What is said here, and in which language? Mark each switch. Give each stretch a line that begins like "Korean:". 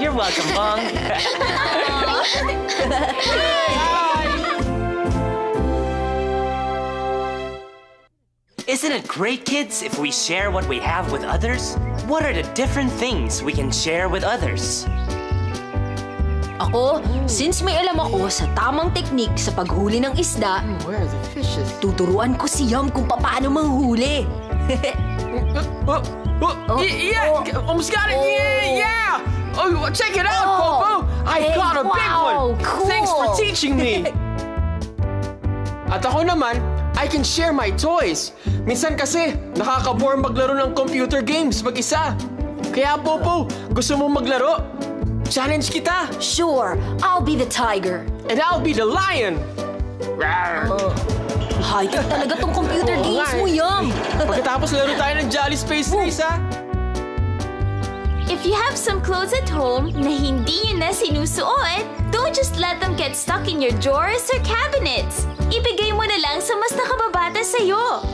English: You're welcome, Bong. Isn't it great, kids, if we share what we have with others? What are the different things we can share with others?
Filipino: Ako, since may alam ako sa tamang teknik sa paghuli ng isda,
English: Where are the fishes?
Filipino: tuturuan ko si Yum kung paano manghuli.
English: Almost got it. Yeah. Oh, check it out, Popo. I got a big one. Cool. Thanks for teaching me.
Filipino: At ako naman,
English: I can share my toys.
Filipino: Minsan kasi, nakaka-bore maglaro ng computer games mag-isa. Kaya, Popo, gusto mo maglaro? Challenge kita.
English: Sure, I'll be the tiger. And I'll be the lion.
Filipino: High-tech talaga tong computer games mo, Yum. Pagkatapos laro tayo ng Jolly Space Race, ha?
English: If you have some clothes at home
Filipino: na hindi nyo na sinusuot,
English: don't just let them get stuck in your drawers or cabinets.
Filipino: Ibigay mo na lang sa mas nakababata sa'yo.